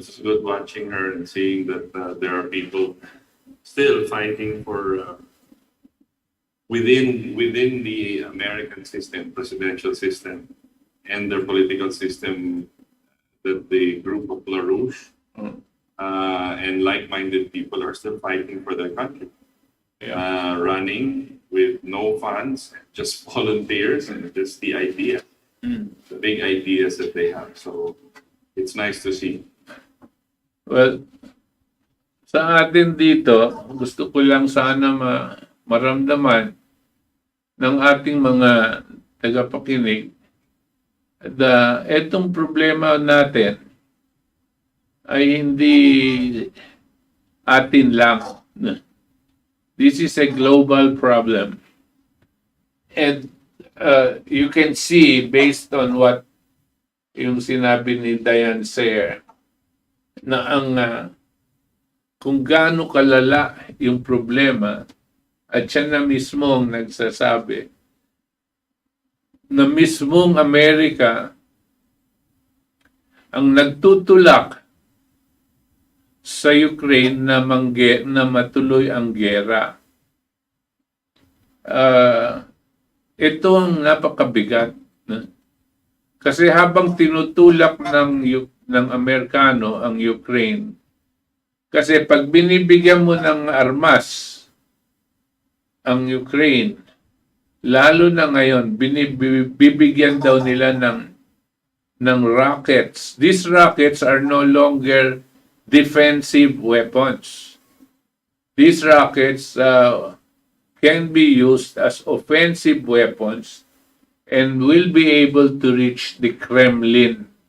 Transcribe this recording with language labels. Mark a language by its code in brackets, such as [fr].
[en] It's good watching her and seeing that there are people still fighting for within the American system, presidential system, and their political system, that the group of LaRouche Mm. and like-minded people are still fighting for their country. yeah. Running with no funds, just volunteers, and just the idea, Mm. the big ideas that they have. So it's nice to see. [tl] Well, sa atin dito, gusto ko lang sana maramdaman ng ating mga tagapakinig na etong problema natin ay hindi atin lang. [en] This is a global problem. And you can see based on what [tl] yung sinabi ni Diane Sare na ang kung gaano kalala yung problema at siya na mismong nagsasabi na mismong Amerika ang nagtutulak sa Ukraine na matuloy ang giyera. Ito ang napakabigat. Kasi habang tinutulak ng Amerikano ang Ukraine, kasi pag binibigyan mo ng armas ang Ukraine, lalo na ngayon, bibigyan daw nila ng rockets. [en] These rockets are no longer defensive weapons. These rockets can be used as offensive weapons and will be able to reach the Kremlin.